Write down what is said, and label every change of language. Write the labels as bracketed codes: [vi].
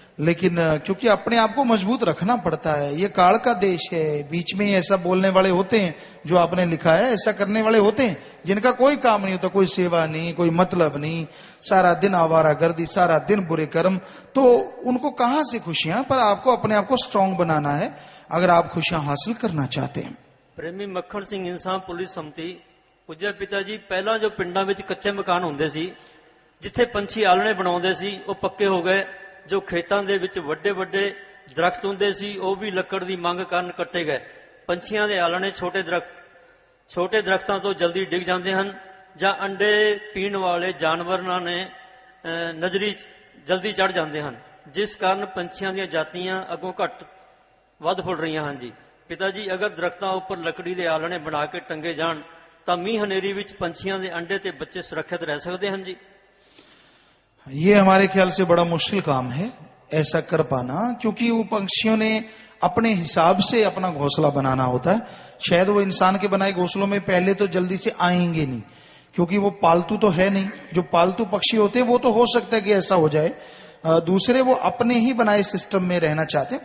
[hi] लेकिन क्योंकि अपने आप को मजबूत रखना पड़ता है, ये काल का देश है, बीच में ही ऐसा बोलने वाले होते हैं, जो आपने लिखा है ऐसा करने वाले होते हैं, जिनका कोई काम नहीं होता, कोई सेवा नहीं, कोई मतलब नहीं, सारा दिन आवारागर्दी, सारा दिन बुरे कर्म। तो उनको कहां से खुशियां? पर आपको अपने आप को स्ट्रांग बनाना है अगर आप खुशियां हासिल करना चाहते हैं। [pa] प्रेमी मक्खन सिंह इंसान पुलिस सम्मति, पूज्य पिता जी, पहला जो पिंडां ਵਿੱਚ ਕੱਚੇ ਮਕਾਨ ਹੁੰਦੇ ਸੀ, ਜਿੱਥੇ ਪੰਛੀ ਆਲਣੇ ਬਣਾਉਂਦੇ ਸੀ, ਉਹ ਪੱਕੇ ਹੋ ਗਏ। ਜੋ ਖੇਤਾਂ ਦੇ ਵਿੱਚ ਵੱਡੇ ਵੱਡੇ ਦਰਖਤ ਹੁੰਦੇ ਸੀ, ਉਹ ਵੀ ਲੱਕੜ ਦੀ ਮੰਗ ਕਾਰਨ ਕੱਟੇ ਗਏ। ਪੰਛੀਆਂ ਦੇ ਆਲਣੇ ਛੋਟੇ ਦਰਖਤਾਂ ਤੋਂ ਜਲਦੀ ਡਿੱਗ ਜਾਂਦੇ ਹਨ, ਜਾਂ ਅੰਡੇ ਪੀਣ ਵਾਲੇ ਜਾਨਵਰਾਂ ਨੇ ਨਜ਼ਰੀ ਜਲਦੀ ਚੜ ਜਾਂਦੇ ਹਨ, ਜਿਸ ਕਾਰਨ ਪੰਛੀਆਂ ਦੀਆਂ ਜਾਤੀਆਂ ਅੱਗੋਂ ਘੱਟ ਵੱਧ ਫੁੱਲ ਰਹੀਆਂ ਹਨ ਜੀ। ਪਿਤਾ ਜੀ, ਅਗਰ ਦਰਖਤਾਂ ਉੱਪਰ ਲੱਕੜੀ ਦੇ ਆਲਣੇ ਬਣਾ ਕੇ ਟੰਗੇ ਜਾਣ ਤਾਂ ਮੀਂਹ ਹਨੇਰੀ ਵਿੱਚ ਪੰਛੀਆਂ ਦੇ ਅੰਡੇ ਤੇ ਬੱਚੇ ਸੁਰੱਖਿਅਤ ਰਹਿ ਸਕਦੇ ਹਨ ਜੀ। [hi] ये हमारे ख्याल से बड़ा मुश्किल काम है ऐसा कर पाना, क्योंकि वो पंछियों ने अपने हिसाब से अपना घोंसला बनाना होता है। शायद वो इंसान के बनाए घोंसलों में पहले तो जल्दी से आएंगे नहीं, क्योंकि वो पालतू तो है नहीं। जो पालतू पक्षी होते हैं वो तो हो सकता है कि ऐसा हो जाए, दूसरे वो अपने ही बनाए सिस्टम में रहना चाहते हैं।